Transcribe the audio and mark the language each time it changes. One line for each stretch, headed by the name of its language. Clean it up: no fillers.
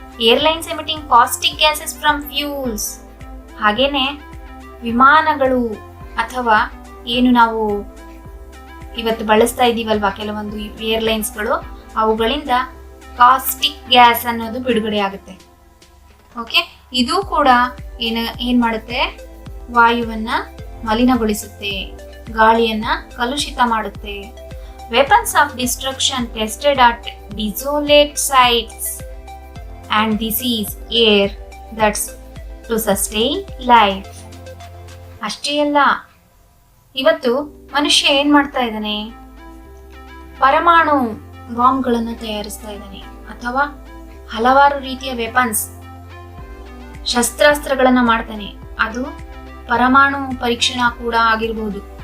English: Airlines emitting caustic gases from fuels.
Kannada: ಹಾಗೇನೆ ವಿಮಾನಗಳು ಅಥವಾ ಏನು ನಾವು ಇವತ್ತು ಬಳಸ್ತಾ ಇದೀವಲ್ವಾ ಕೆಲವೊಂದು ಏರ್ಲೈನ್ಸ್ಗಳು, ಅವುಗಳಿಂದ ಕಾಸ್ಟಿಕ್ ಗ್ಯಾಸ್ ಅನ್ನೋದು ಬಿಡುಗಡೆ ಆಗುತ್ತೆ. ಓಕೆ, ಇದು ಕೂಡ ಏನ್ ಮಾಡುತ್ತೆ, ವಾಯುವನ್ನ ಮಲಿನಗೊಳಿಸುತ್ತೆ, ಗಾಳಿಯನ್ನ ಕಲುಷಿತ ಮಾಡುತ್ತೆ.
English: Weapons of destruction tested at desolate sites and disease air that's to sustain life.
Kannada: ಅಷ್ಟೇ ಅಲ್ಲ, ಇವತ್ತು ಮನುಷ್ಯ ಏನ್ ಮಾಡ್ತಾ ಇದ್ದಾನೆ, ಪರಮಾಣು ಬಾಂಬ್ಗಳನ್ನ ತಯಾರಿಸ್ತಾ ಇದ್ದಾನೆ ಅಥವಾ ಹಲವಾರು ರೀತಿಯ ವೆಪನ್ಸ್ ಶಸ್ತ್ರಾಸ್ತ್ರಗಳನ್ನ ಮಾಡ್ತಾನೆ. ಅದು ಪರಮಾಣು ಪರೀಕ್ಷಣಾ ಕೂಡ ಆಗಿರ್ಬೋದು.